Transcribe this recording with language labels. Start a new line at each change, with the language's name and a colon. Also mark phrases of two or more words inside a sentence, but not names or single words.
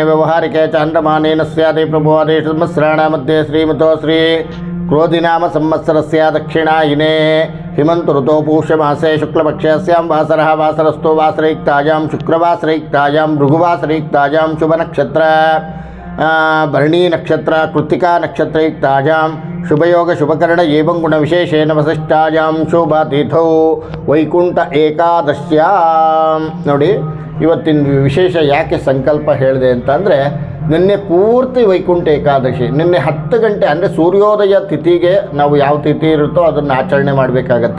Sanskrit: ವ್ಯವಹಾರಿಕೆ ಚಾಂದ್ರಮಾನೇನ ಸ್ಯಾದಿ ಪ್ರಭುವಾದೇಶ ಸಂವತ್ಸರಾಣ ಮಧ್ಯೆ ಶ್ರೀಮತೋ ಶ್ರೀ ಕ್ರೋಧಿನಾಮ ಸಂವತ್ಸರಸ್ಯ ದಕ್ಷಿಣಾಯಿನೇ ಹಿಮಂತ ಋತೋ ಪೂಷ್ಯಮಾಸೆ ಶುಕ್ಲಪಕ್ಷಸ್ಯಾಂ ವಾಸರಃ ವಾಸರಸ್ಥೋ ವಾಸರಯುಕ್ತಾಯಾಂ ಶುಕ್ರವಾಸರಯುಕ್ತಾಯಾಂ ಭೃಗುವಾಸರಯುಕ್ತಾಯಾಂ ಶುಭನಕ್ಷತ್ರ ಭರಣಿ ನಕ್ಷತ್ರ ಕೃತ್ತಿಕಾ ನಕ್ಷತ್ರಯುಕ್ತಾಯಾಂ ಶುಭಯೋಗ ಶುಭಕರಣ ಏವಂ ಗುಣವಿಶೇಷೇಣ ವಸಿಷ್ಠಾಯಾಂ ಶುಭತಿಥೌ ವೈಕುಂಠ ಏಕಾದಶ್ಯಾಂ.
Kannada: ನೋಡಿ, ಇವತ್ತಿನ ವಿಶೇಷ ಯಾಕೆ ಸಂಕಲ್ಪ ಹೇಳಿದೆ ಅಂತಂದರೆ, ನಿನ್ನೆ ಪೂರ್ತಿ ವೈಕುಂಠ ಏಕಾದಶಿ. ನಿನ್ನೆ 10 ಗಂಟೆ ಅಂದರೆ ಸೂರ್ಯೋದಯ ತಿಥಿಗೆ ನಾವು ಯಾವ ತಿಥಿ ಇರುತ್ತೋ ಅದನ್ನು ಆಚರಣೆ ಮಾಡಬೇಕಾಗತ್ತೆ.